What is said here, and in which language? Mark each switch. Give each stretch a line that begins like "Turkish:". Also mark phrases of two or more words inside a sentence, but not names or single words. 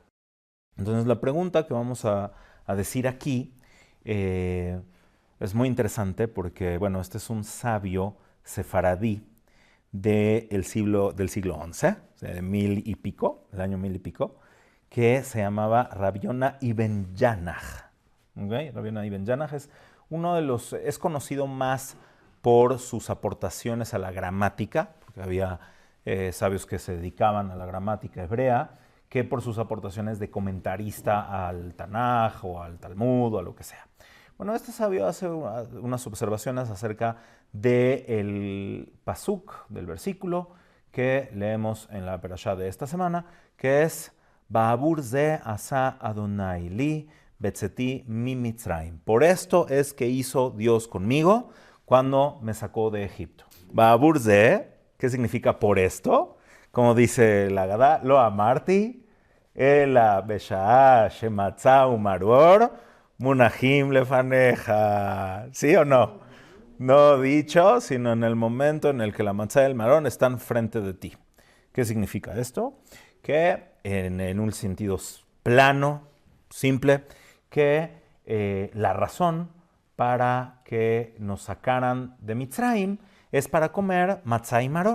Spanish: Entonces la pregunta que vamos a decir aquí es muy interesante porque, bueno, este es un sabio sefaradí del siglo XI, o sea, de 1000 y pico, el año 1000 y pico, que se llamaba Rabbi Yonah ibn Yanach. ¿Okay? Rabbi Yonah ibn Yanach es conocido más por sus aportaciones a la gramática, porque había sabios que se dedicaban a la gramática hebrea, que por sus aportaciones de comentarista al Tanaj o al Talmud o a lo que sea. Bueno, este sabio hace unas observaciones acerca del pasuk, del versículo que leemos en la perashá de esta semana, que es
Hebrew: בעבור זה עשה אדני לי בצאתי ממצרים.
Spanish: Por esto es que hizo Dios conmigo cuando me sacó de Egipto.
Hebrew: בעבור זה,
Spanish: ¿qué significa por esto? Como dice la Gadá,
Hebrew: לא אמרתי אלא בשעה שמצה ומרור מונחים לפניך.
Spanish: ¿Sí o no? No dicho, sino en el momento en el que la matzá y el marón están frente de ti. ¿Qué significa esto? Que en un sentido plano, simple, que la razón para que nos sacaran de Mitzrayim es para comer matzá y maror.